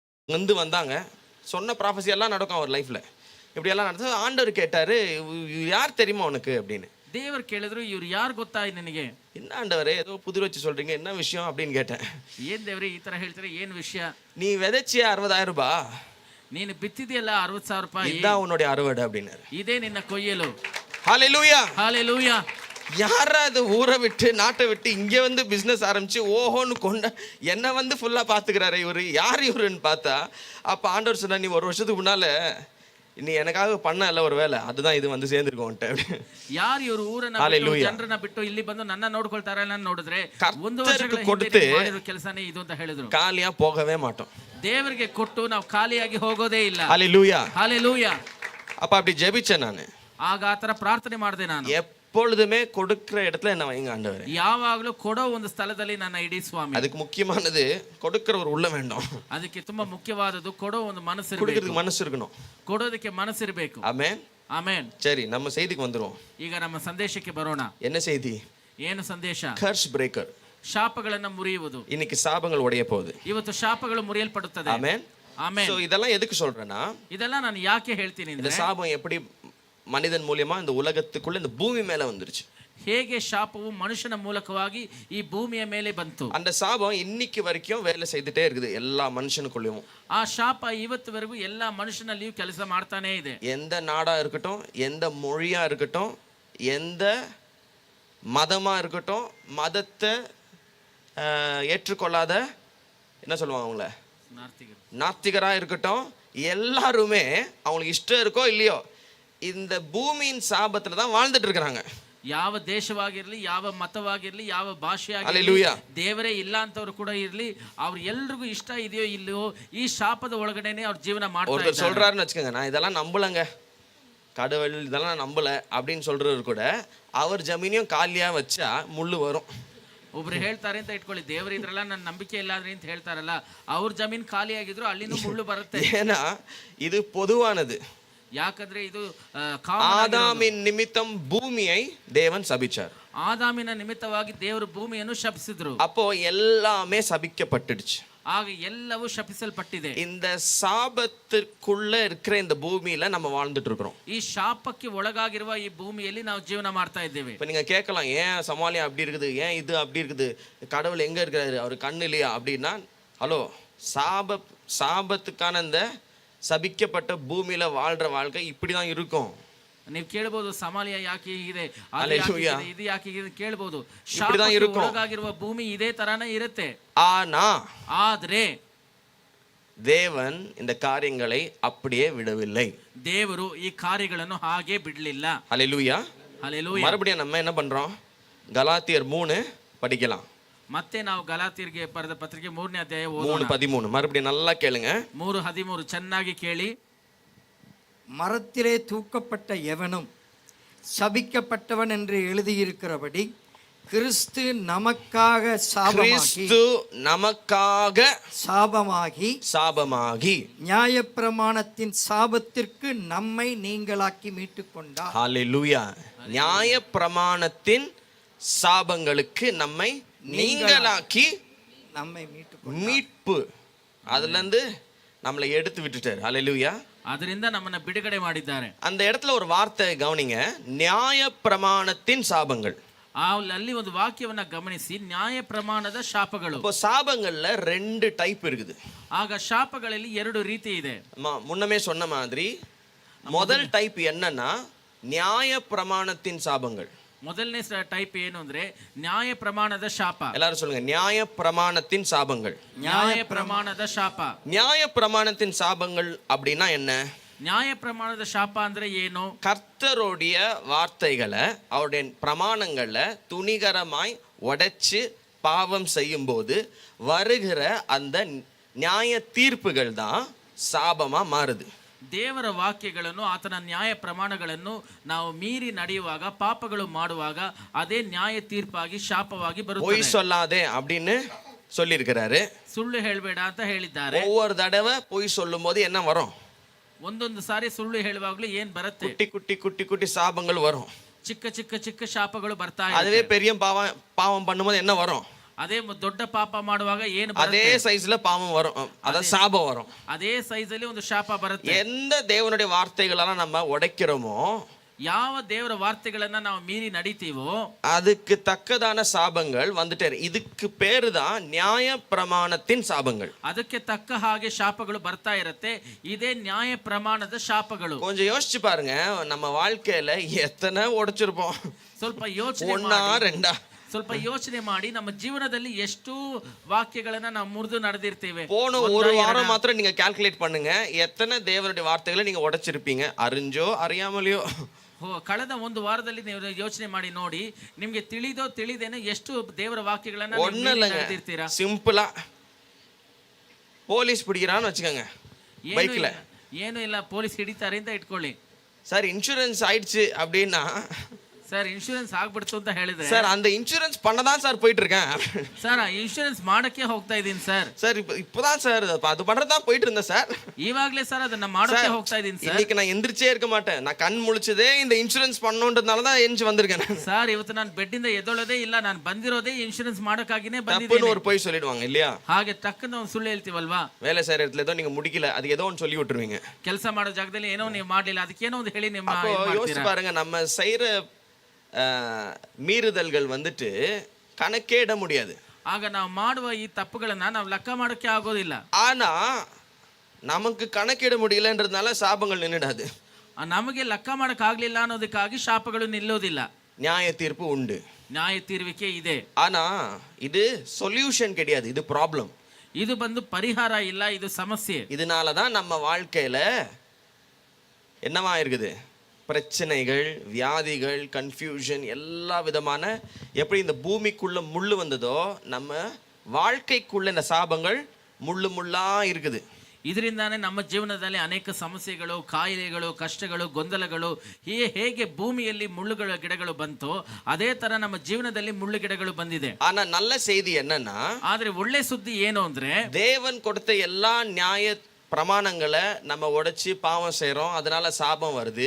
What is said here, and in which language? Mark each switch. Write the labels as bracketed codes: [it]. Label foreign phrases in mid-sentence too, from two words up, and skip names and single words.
[ta] வந்து வந்தாங்க, சொன்ன ப்ராஃபஸி எல்லாம் நடக்கும் அவர் லைஃப்பில். இப்படியெல்லாம் நடந்தது. ஆண்டவர் கேட்டார், யார் தெரியுமா உனக்கு அப்படின்னு. [kn] ದೇವರು ಕೇಳಿದ್ರು, ಇವ್ರು ಯಾರು ಗೊತ್ತಾ ನಿನಗೆ? [ta] என்ன ஆண்டவரே ஏதோ புதிர் வச்சு சொல்கிறீங்க, என்ன விஷயம் அப்படின்னு கேட்டேன். [kn] ಏನ್ ದೇವ್ರೆ ಈ ತರ ಹೇಳ್ತಾರೆ, ಏನ್ ವಿಷಯ? [ta] நீ விதைச்சிய 60,000 ரூபாய், [kn] ನೀನು ಬಿತ್ತಿದೆಯಲ್ಲ 60,000 ರೂಪಾಯಿ, [ta] இதுதான் உன்னுடைய அறுவடை அப்படின்னாரு. [kn] ಇದೇ ನಿನ್ನ ಕೊಯ್ಯಲು. [ta] ஹல்லேலூயா. ஹalleluya. யாராவது ஊரை விட்டு நாட்டை விட்டு இங்கே வந்து பிஸ்னஸ் ஆரம்பிச்சு ஓஹோன்னு என்னை வந்து ஃபுல்லாக பார்த்துக்கிறாரு இவர், யார் இவருன்னு பார்த்தா, அப்போ ஆண்டவர் சொன்னா, நீ ஒரு வருஷத்துக்கு முன்னால் நீ எனக்காக பண்ண இல்லை ஒரு வேலை, அதுதான் இது வந்து சேர்ந்துருக்கோன்ட்டு. [kn] ಯಾರು ಇವರು ಊರನ್ನ ಬಿಟ್ಟು, Hallelujah. ಜನರನ್ನ ಬಿಟ್ಟು ಇಲ್ಲಿ ಬಂದು ನನ್ನ ನೋಡ್ಕೊಳ್ತಾರೆ ಅಂತ ನೋಡಿದ್ರೆ, ಒಂದು ಕರ್ತರಿಗೆ ವರ್ಷಗಳ ಕೊಡುತ್ತೆ. ಹಿಂದೆ ಮಾಡಿರೋ ಕೆಲಸನೇ ಇದು ಅಂತ ಹೇಳಿದ್ರು. [ta] காலியாக போகவே மாட்டோம். [kn] ದೇವರಿಗೆ ಕೊಟ್ಟು ನಾವು ಖಾಲಿಯಾಗಿ ಹೋಗೋದೇ ಇಲ್ಲ. [ta] ஹல்லேலூயா. ஹalleluya. அப்போ அப்படி ஜெபிச்சேன் நான். [kn] ಆಗ ಆತರ ಪ್ರಾರ್ಥನೆ ಮಾಡಿದೆ ನಾನು. [ta] எப்பொழுதுமே கொடுக்கிற இடத்துல என்ன வைங்க ஆண்டவரே. [kn] ಯಾವಾಗಲೂ ಕೊಡೋ ಒಂದು ಸ್ಥಳದಲ್ಲಿ ನನ್ನ ಇಡಿ ಸ್ವಾಮಿ. [ta] அதுக்கு முக்கியமானது கொடுக்கிற ஒரு உள்ள வேண்டும். [kn] ಅದಕ್ಕೆ ತುಂಬಾ ಮುಖ್ಯವಾದದ್ದು ಕೊಡೋ ಒಂದು ಮನಸ್ಸು ಇರಬೇಕು. [ta] கொடுக்கிறதுக்கு மனசு இருக்கணும். [kn] ಕೊಡೋದಕ್ಕೆ ಮನಸ್ಸು ಇರಬೇಕು. [ta] ஆமென். [kn] ಆಮೆನ್. [ta] சரி, நம்ம செய்திக்கு வந்துருவோம். [kn] ಈಗ ನಮ್ಮ ಸಂದೇಶಕ್ಕೆ ಬರೋಣ. [ta] என்ன செய்தி? [kn] ಏನು ಸಂದೇಶ? [en] curse breaker. [kn] ಶಾಪಗಳನ್ನ ಮುರಿಯುವುದು. [ta] இன்னைக்கு சாபங்கள் உடைய போகுது. [kn] ಇವತ್ತು ಶಾಪಗಳು ಮುರಿಯಲ್ಪಡುತ್ತದೆ. [ta] ஆமென். [kn] ಆಮೆನ್. [ta] சோ இதெல்லாம் எதுக்கு சொல்றேன்னா, [kn] ಇದೆಲ್ಲ ನಾನು ಯಾಕೆ ಹೇಳ್ತೀನಿ [ta] இந்த [kn] ಅಂದ್ರೆ, [ta] சாபம் எப்படி மனிதன் மூலியமா இந்த உலகத்துக்குள்ள இந்த பூமி மேல வந்துருச்சு. [kn] ಹೇಗೆ ಶಾಪವು ಮನುಷ್ಯನ ಮೂಲಕವಾಗಿ ಈ ಭೂಮಿಯ ಮೇಲೆ ಬಂತು. [ta] அந்த சாபம் இன்னைக்கு வரைக்கும் வேலை செய்துட்டே இருக்குது எல்லா மனுஷனுக்குள்ளேயும். [kn] ಆ ಶಾಪ ಇವತ್ತುವರೆಗೂ ಎಲ್ಲಾ ಮನುಷ್ಯನಲ್ಲಿಯೂ ಕೆಲಸ ಮಾಡ್ತಾನೇ ಇದೆ. [ta] எந்த நாடா இருக்கட்டும், எந்த மொழியா இருக்கட்டும், எந்த மதமா இருக்கட்டும், மதத்தை ஏற்றுக்கொள்ளாத என்ன சொல்லுவாங்க அவங்கள, நாத்திகரா இருக்கட்டும், எல்லாருமே அவங்களுக்கு இஷ்டம் இருக்கோ இல்லையோ இந்த பூமியின் சாபத்துல தான் வாழ்ந்துட்டு இருக்கிறாங்க. [kn] ಯಾವ ದೇಶವಾಗಿರ್ಲಿ, ಯಾವ ಮತವಾಗಿರ್ಲಿ, ಯಾವ ಭಾಷೆಯಾಗಿರ್ಲಿ, Hallelujah. ದೇವರೇ ಇಲ್ಲ ಅಂತವ್ರು ಕೂಡ ಇರ್ಲಿ, ಅವ್ರು ಎಲ್ರಿಗೂ ಇಷ್ಟ ಇದೆಯೋ ಇಲ್ಲವೋ ಈ ಶಾಪದ ಒಳಗಡೆನೆ ಅವ್ರ ಜೀವನ ಮಾಡ್ತಾ [ta] ஒருத்தர் [kn] ಇದ್ದಾರೆ. [ta] சொல்றாருன்னு வச்சுக்கோங்க, நான் இதெல்லாம் நம்பலங்க, கடவுள் இதெல்லாம் நான் நம்பல அப்படின்னு சொல்றவர் கூட அவர் ஜமீனையும் காலியா வச்சா முள்ளு வரும். [kn] ಒಬ್ರು ಹೇಳ್ತಾರೆ ಅಂತ ಇಟ್ಕೊಳ್ಳಿ, ದೇವರು ಇದ್ರಲ್ಲ ನನ್ನ ನಂಬಿಕೆ ಇಲ್ಲ ಅಂದ್ರೆ ಅಂತ ಹೇಳ್ತಾರಲ್ಲ, ಅವ್ರ ಜಮೀನ್ ಖಾಲಿ ಆಗಿದ್ರು ಅಲ್ಲಿನೂ ಮುಳ್ಳು ಬರುತ್ತೆ. [ta] ஏன்னா இது பொதுவானது. [kn] ಯಾಕಂದ್ರೆ ಇದು [ta] ஆதாமின் நிமித்தம் பூமியை தேவன் சபிச்சார். [kn] ಆದಾಮಿನ ನಿಮಿತ್ತವಾಗಿ ದೇವರು ಭೂಮಿಯನ್ನು ಶಪಿಸಿದ್ರು. [ta] அப்போ எல்லாமே சபிக்கப்பட்டுடுச்சு. [kn] ಆಗ ಎಲ್ಲವೂ ಶಪಿಸಲ್ಪಟ್ಟಿದೆ. [ta] இந்த சாபத்துக்குள்ள இருக்கிற இந்த பூமியில நம்ம வாழ்ந்துட்டு இருக்கிறோம். [kn] ಈ ಶಾಪಕ್ಕೆ ಒಳಗಾಗಿರುವ ಈ ಭೂಮಿಯಲ್ಲಿ ನಾವು ಜೀವನ ಮಾಡ್ತಾ ಇದ್ದೇವೆ. [ta] இப்ப நீங்க கேட்கலாம், ஏன் சமாலியா அப்படி இருக்குது, ஏன் இது அப்படி இருக்குது, கடவுள் எங்க இருக்கிறாரு, அவர் கண்ணு இல்லையா அப்படின்னா, ஹலோ, சாபத்துக்கான இந்த சபிக்கப்பட்ட பூமியில வாழ்ற வாழ்க்கை இப்படிதான் இருக்கும். [kn] ನೀವು ಕೇಳಬಹುದು, ಸಮಾಲಿಯ ಯಾಕೆ ಹೀಗಿದೆ, Hallelujah. ಇದು ಯಾಕೆ ಹೀಗಿದೆ ಕೇಳಬಹುದು. [ta] இப்படிதான் இருக்கும். [kn] ಒಳಗಾಗಿರುವ ಭೂಮಿ ಇದೇ ತರಾನೇ ಇರುತ್ತೆ. [ta] ஆனா [kn] ಆದ್ರೆ [ta] தேவன் இந்த காரியங்களை அப்படியே விடவில்லை. [kn] ದೇವರು ಈ ಕಾರ್ಯಗಳನ್ನು ಹಾಗೆ ಬಿಡಲಿಲ್ಲ. [ta] ஹல்லேலூயா. [kn] ಹಲ್ಲೆಲೂಯಾ. [ta] மறுபடியும் நம்ம என்ன பண்றோம், கலாத்தியர் 3 படிக்கலாம். [kn] ಮತ್ತೆ ನಾವು ಗಲಾತ್ಯರಿಗೆ ಬರೆದ ಪತ್ರಿಕೆ 3ನೇ ಅಧ್ಯಾಯ [ta] 3:13 மறுபடியும் நல்லா கேளுங்க. [kn] 3:13 ಚೆನ್ನಾಗಿ ಕೇಳಿ. [ta] மரத்திலே தூக்கப்பட்ட எவனும் சபிக்கப்பட்டவன் என்று எழுதியிருக்கிறபடி கிறிஸ்து நமக்காக சாபமாகி நியாயப்பிரமாணத்தின் சாபத்திற்கு நம்மை நீங்களாக்கி மீட்டுக் கொண்டார். ஹல்லேலூயா. நியாயப்பிரமாணத்தின் சாபங்களுக்கு நம்மை நீங்களாக்கி நம்மை மீட்பு அதுல இருந்து நம்மளை எடுத்து விட்டுட்டார். ஹல்லேலூயா. [kn] ಅದರಿಂದ ನಮ್ಮನ್ನ ಬಿಡುಗಡೆ ಮಾಡಿದ್ದಾರೆ. [ta] அந்த இடத்துல ஒரு வார்த்தை கவனிங்க, நியாயப்பிரமாணத்தின் சாபங்கள். [kn] ಅಲ್ಲಿ ಒಂದು ವಾಕ್ಯವನ್ನ ಗಮನಿಸಿ, ನ್ಯಾಯ ಪ್ರಮಾಣದ ಶಾಪಗಳು. [ta] இப்போ சாபங்கள்ல 2 டைப் இருக்குது. [kn] ಆಗ ಶಾಪಗಳಲ್ಲಿ 2 ರೀತಿ ಇದೆ. [ta] முன்னமே சொன்ன மாதிரி முதல் டைப் என்னன்னா நியாய பிரமாணத்தின் சாபங்கள். [kn] ಮೊದಲನೇ ಟೈಪ್ ಏನು ಅಂದ್ರೆ ನ್ಯಾಯ ಪ್ರಮಾಣದ ಶಾಪ. [ta] எல்லாரும் சொல்லுங்க, நியாய பிரமாணத்தின் சாபங்கள். [kn] ನ್ಯಾಯ ಪ್ರಮಾಣದ ಶಾಪ. [ta] நியாய பிரமாணத்தின் சாபங்கள் அப்படின்னா என்ன? [kn] ನ್ಯಾಯ ಪ್ರಮಾಣದ ಶಾಪ ಅಂದ್ರೆ ಏನು? [ta] கர்த்தருடைய வார்த்தைகளை, அவருடைய பிரமாணங்களை துணிகரமாய் உடைச்சு பாவம் செய்யும் போது வருகிற அந்த நியாய தீர்ப்புகள் தான் சாபமா மாறுது. [kn] ದೇವರ ವಾಕ್ಯಗಳನ್ನು, ಆತನ ನ್ಯಾಯ ಪ್ರಮಾಣಗಳನ್ನು ನಾವು ಮೀರಿ ನಡೆಯುವಾಗ, ಪಾಪಗಳು ಮಾಡುವಾಗ ಅದೇ ನ್ಯಾಯ ತೀರ್ಪಾಗಿ ಶಾಪವಾಗಿ ಬರುತ್ತದೆ. [ta] பொய் சொல்லாதே அப்படின்னு சொல்லியிருக்கிறாரு. [kn] ಸುಳ್ಳು ಹೇಳಬೇಡ ಅಂತ ಹೇಳಿದ್ದಾರೆ. [ta] ஒவ்வொரு தடவை பொய் சொல்லும் போது என்ன வரும்? [kn] ಒಂದೊಂದು ಸಾರಿ ಸುಳ್ಳು ಹೇಳುವಾಗಲೂ ಏನ್ ಬರುತ್ತೆ? [ta] குட்டி குட்டி சாபங்கள் வரும். [kn] ಚಿಕ್ಕ ಚಿಕ್ಕ ಶಾಪಗಳು ಬರ್ತಾ [ta] அதுவே பெரிய பாவம் பண்ணும்போது என்ன வரும்? [kn] ಅದೇ ದೊಡ್ಡ ಪಾಪ ಮಾಡುವಾಗ ಏನು [ta] அதே [kn] ಬರುತ್ತೆ? [ta] சைஸ்ல பாவம் வரும், அதான் சாபம் வரும். [kn] ಅದೇ ಸೈಜ್ ಅಲ್ಲಿ ಒಂದು ಶಾಪ ಬರುತ್ತೆ. [ta] எந்த தேவனுடைய வார்த்தைகளெல்லாம் நம்ம உடைக்கிறோமோ [kn] ಯಾವ ದೇವರ ವಾರ್ತೆಗಳನ್ನ ನಾವು ಮೀರಿ ನಡೀತೀವೋ [ta] அதுக்கு தக்கதான சாபங்கள் வந்துட்டே இதுக்கு பேரு தான் நியாய பிரமாணத்தின் சாபங்கள். [kn] ಅದಕ್ಕೆ ತಕ್ಕ ಹಾಗೆ ಶಾಪಗಳು ಬರ್ತಾ ಇರುತ್ತೆ. ಇದೇ ನ್ಯಾಯ ಪ್ರಮಾಣದ ಶಾಪಗಳು. [ta] கொஞ்சம் யோசிச்சு பாருங்க, நம்ம வாழ்க்கையில எத்தனை உடைச்சிருப்போம்? [kn] ಸ್ವಲ್ಪ ಯೋಚನೆ [ta] ஒன்னா [kn] ಮಾಡಿ, [ta] ரெண்டா? [kn] ಸ್ವಲ್ಪ ಯೋಚನೆ ಮಾಡಿ, ನಮ್ಮ ಜೀವನದಲ್ಲಿ ಎಷ್ಟು ವಾಕ್ಯಗಳನ್ನ ನಾವು ಮುರಿದು ನಡೆದಿರ್ತೇವೆ. [ta] போன ஒரு வாரம் மாத்திரம் நீங்க கால்குலேட் பண்ணுங்க, எத்தனை தேவனுடைய வார்த்தைகளை நீங்க உடைச்சிருப்பீங்க, அறிஞ்சோ அறியாமலையோ. [kn] ಕಳೆದ ಒಂದು ವಾರದಲ್ಲಿ ನೀವು ಯೋಚನೆ ಮಾಡಿ ನೋಡಿ, ನಿಮ್ಗೆ ತಿಳಿದೋ ತಿಳಿದೇನೋ ಎಷ್ಟು ದೇವರ ವಾಕ್ಯಗಳನ್ನ [ta] ஒண்ணு இல்லைங்க, [kn] ನಡೆದಿರ್ತೀರಾ. [ta] சிம்பிளா போலீஸ் பிடிக்கிறான்னு வச்சுக்கோங்க பைக்ல. [kn] ಏನು ಇಲ್ಲ, ಪೊಲೀಸ್ ಹಿಡಿತಾರೆ ಅಂತ ಇಟ್ಕೊಳ್ಳಿ. [en] sir insurance [ta] ஆயிடுச்சு அப்படின்னா, [en] sir insurance [kn] ಆಗ್ಬಿಡ್ತು ಅಂತ ಹೇಳಿದ್ರೆ, [ta] சார் அந்த இன்சூரன்ஸ் பண்ணதான் சார் போயிட்டு இருக்கேன் [kn] ಸರ್ ಇನ್ಶೂರೆನ್ಸ್ ಮಾಡಕ್ಕೆ ಹೋಗ್ತಾ ಇದೀನಿ ಸರ್. [ta] சார் இப்பதான் சார் அது பண்றதான் போயிட்டு இருந்தேன் சார். [kn] ಇವಾಗ್ಲೇ ಸರ್ ಅದನ್ನ ಮಾಡಕ್ಕೆ ಹೋಗ್ತಾ ಇದೀನಿ ಸರ್. [ta] இன்னைக்கு நான் எந்திரிச்சே இருக்க மாட்டேன், நான் கண் முழிச்சதே இந்த இன்சூரன்ஸ் பண்ணணுன்றதுனால தான் எந்திரிச்சு வந்திருக்கேன். [kn] ಸರ್ ಇವತ್ತು ನಾನು ಬೆಡ್ಡಿಂದ ಎದ್ದೊಳ್ಳೋದೇ ಇಲ್ಲ, ನಾನು ಬಂದಿರೋದೇ ಇನ್ಶೂರೆನ್ಸ್ ಮಾಡಕ್ಕಾಗಿನೇ [ta] தப்புன்னு [kn] ಬಂದಿದ್ದೀನಿ. [ta] ஒரு போய் சொல்லிடுவாங்க இல்லையா? [kn] ಹಾಗೆ ಟಕ್ಕನ ಒಂದು ಸುಳ್ಳು ಹೇಳ್ತೀವಲ್ವಾ? [ta] வேலை செய்யற இடத்துல ஏதோ நீங்க முடிக்கல, அது ஏதோ ஒன்று சொல்லி விட்டுருவீங்க. [kn] ಕೆಲಸ ಮಾಡೋ ಜಾಗದಲ್ಲಿ ಏನೋ ನೀವು ಮಾಡ್ಲಿಲ್ಲ, ಅದಕ್ಕೆ ಏನೋ ಒಂದು ಹೇಳಿ ನಿಮ್ಮ [ta] அப்போ யோசிச்சு பாருங்க, நம்ம செய்யற மீறுதல்கள் வந்துட்டு கணக்கே இட முடியாது. [kn] ಆಗ ನಾವು ಮಾಡುವ ಈ ತಪ್ಪುಗಳನ್ನ ನಾವು ಲೆಕ್ಕ ಮಾಡೋಕೆ ಆಗೋದಿಲ್ಲ. [ta] ஆனா நமக்கு கணக்கிட முடியலன்றதுனால சாபங்கள் நின்னுடாது. [kn] ನಮಗೆ ಲೆಕ್ಕ ಮಾಡಕ್ ಆಗ್ಲಿಲ್ಲ ಅನ್ನೋದಕ್ಕಾಗಿ ಶಾಪಗಳು ನಿಲ್ಲೋದಿಲ್ಲ. [ta] நியாய தீர்ப்பு உண்டு, [kn] ನ್ಯಾಯ ತೀರ್ವಿಕೆ ಇದೆ. [ta] ஆனா இது சொல்யூஷன் கிடையாது, இது ப்ராப்ளம். [kn] ಇದು ಬಂದು ಪರಿಹಾರ ಇಲ್ಲ, ಇದು ಸಮಸ್ಯೆ. [ta] இதனாலதான் நம்ம வாழ்க்கையில என்னவா இருக்குது, பிரச்சனைகள், வியாதிகள், கன்ஃபியூஷன், எல்லா விதமான, எப்படி இந்த பூமிக்குள்ள முள்ளு வந்ததோ நம்ம வாழ்க்கைக்குள்ள இந்த சாபங்கள் முள்ளு முள்ளா இருக்குது. [kn] ಇದರಿಂದಾನೇ ನಮ್ಮ ಜೀವನದಲ್ಲಿ ಅನೇಕ ಸಮಸ್ಯೆಗಳು, ಕಾಯಿಲೆಗಳು, ಕಷ್ಟಗಳು, ಗೊಂದಲಗಳು, ಹೇಗೆ ಭೂಮಿಯಲ್ಲಿ ಮುಳ್ಳುಗಳ ಗಿಡಗಳು ಬಂತೋ ಅದೇ ತರ ನಮ್ಮ ಜೀವನದಲ್ಲಿ ಮುಳ್ಳು ಗಿಡಗಳು ಬಂದಿದೆ. [ta] ஆனா நல்ல செய்தி என்னன்னா, [kn] ಆದ್ರೆ ಒಳ್ಳೆ ಸುದ್ದಿ ಏನು ಅಂದ್ರೆ, [ta] தேவன் கொடுத்த எல்லா நியாய பிரமாணங்களை நம்ம உடைச்சு பாவம் செய்றோம், அதனால சாபம் வருது.